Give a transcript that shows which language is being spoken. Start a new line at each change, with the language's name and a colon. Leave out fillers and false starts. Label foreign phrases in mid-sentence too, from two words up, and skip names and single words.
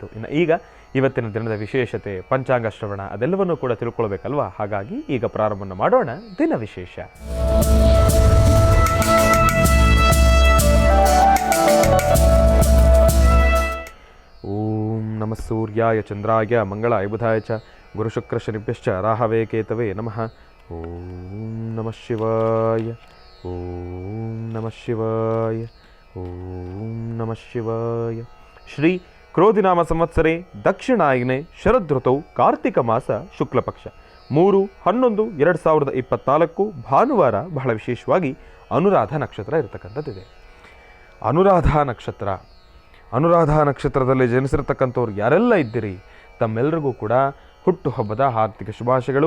Kannada: ಇನ್ನು ಈಗ ಇವತ್ತಿನ ದಿನದ ವಿಶೇಷತೆ, ಪಂಚಾಂಗ ಶ್ರವಣ ಅದೆಲ್ಲವನ್ನೂ ಕೂಡ ತಿಳ್ಕೊಳ್ಬೇಕಲ್ವಾ? ಹಾಗಾಗಿ ಈಗ ಪ್ರಾರಂಭವನ್ನು ಮಾಡೋಣ ದಿನ ವಿಶೇಷ.
Sanskrit: ಓಂ ನಮಃ ಸೂರ್ಯಾಯ ಚಂದ್ರಾಯ ಮಂಗಳಾಯ ಬುಧಾಯ ಚ ಗುರುಶುಕ್ರ ಶನಿಭ್ಯಶ್ಚ ರಾಹವೇ ಕೇತವೇ ನಮಃ. ಓಂ ನಮಃ ಶಿವಾಯ. ಓಂ ನಮಃ ಶಿವಾಯ. ಓಂ ನಮಃ ಶಿವಾಯ. ಶ್ರೀ ಕ್ರೋಧಿನಾಮ ಸಂವತ್ಸರೆ ದಕ್ಷಿಣಾಯನೆ ಶರದೃತೌ ಕಾರ್ತಿಕ ಮಾಸ ಶುಕ್ಲಪಕ್ಷ 3/11/2024 ಭಾನುವಾರ.
Kannada: ಬಹಳ ವಿಶೇಷವಾಗಿ ಅನುರಾಧ ನಕ್ಷತ್ರ ಇರತಕ್ಕಂಥದ್ದಿದೆ. ಅನುರಾಧ ನಕ್ಷತ್ರದಲ್ಲಿ ಜನಿಸಿರ್ತಕ್ಕಂಥವ್ರು ಯಾರೆಲ್ಲ ಇದ್ದೀರಿ, ತಮ್ಮೆಲ್ಲರಿಗೂ ಕೂಡ ಹುಟ್ಟುಹಬ್ಬದ ಹಾರ್ದಿಕ ಶುಭಾಶಯಗಳು.